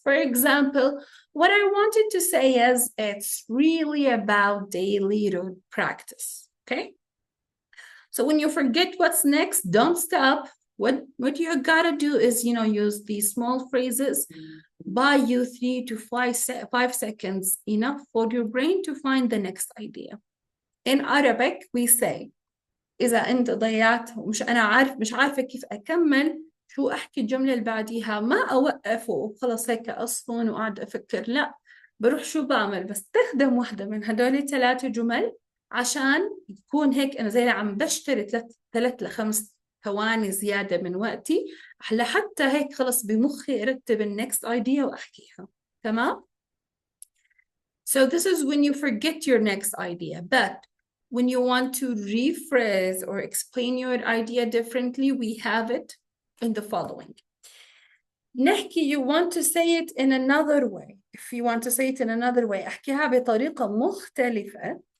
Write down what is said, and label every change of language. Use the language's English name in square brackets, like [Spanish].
[English] For example, what I wanted to say is it's really about daily practice, okay? So when you forget what's next, don't stop. What you gotta do is, use these small phrases, buy you 3 to 5 seconds, enough for your brain to find the next idea. [Arabic] In Arabic, we say, إذا أنت ضيعت مش عارفة كيف أكمل، شو أحكي الجملة اللي بعديها، ما أوقف وخلص هيك أصفن وقاعد أفكر، لا، بروح شو بعمل، بستخدم واحدة من هدول 3 جمل عشان يكون هيك أنا زي عم بشتري 3 ل 5 ثواني زيادة من وقتي لحتى هيك خلص بمخي أرتب النكست idea وأحكيها. تمام؟ [English] So this is when you forget your next idea. But when you want to rephrase or explain your idea differently, we have it in the following. نحكي, you want to say it in another way. If you want to say it in another way, [Arabic] أحكيها بطريقة مختلفة.